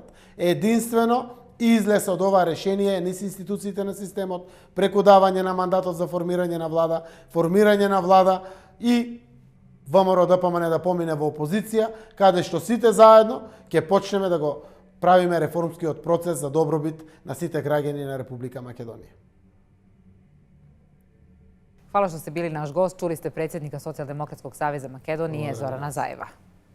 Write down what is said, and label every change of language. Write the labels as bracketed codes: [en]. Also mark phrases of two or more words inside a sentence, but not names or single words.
[mk] Единствено излез од ова решение низ институциите на системот, преку давање на мандатот за формирање на влада и ВМРО-ДПМН да помине во опозиција, каде што сите заедно ќе почнеме да го правиме реформскиот процес за добробит на сите граѓани на Република Македонија. [bs] Hvala što ste bili naš gost. Čuli ste predsjednika Socijaldemokratskog saveza Makedonije Zorana Zaeva.